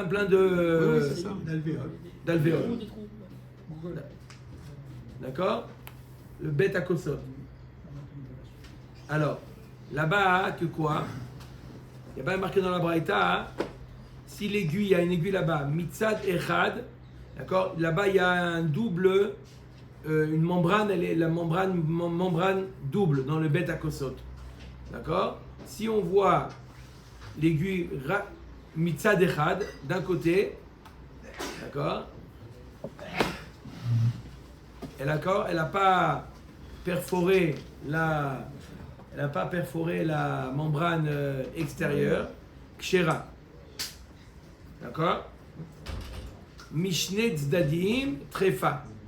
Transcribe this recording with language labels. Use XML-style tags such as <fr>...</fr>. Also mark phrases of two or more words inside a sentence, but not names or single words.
<fr>de c'est ça. L'alvéole. d'alvéoles. Des trous. Google. D'accord? Le bêta-kosot. Alors, là-bas, que quoi? Il y a pas marqué dans la braïta, si l'aiguille, il y a une aiguille là-bas,</fr> <he>מצד אחד,</he> <fr>d'accord? Là-bas, il y a un double, une membrane, la membrane double dans le bêta-kosot. D'accord? Si on voit l'aiguille</fr> <he>מצד אחד</he> <fr>d'un côté, d'accord? Elle n'a pas perforé la membrane extérieure, kshera.</fr> <he>D'accord? משני צדדים טרפה.</he>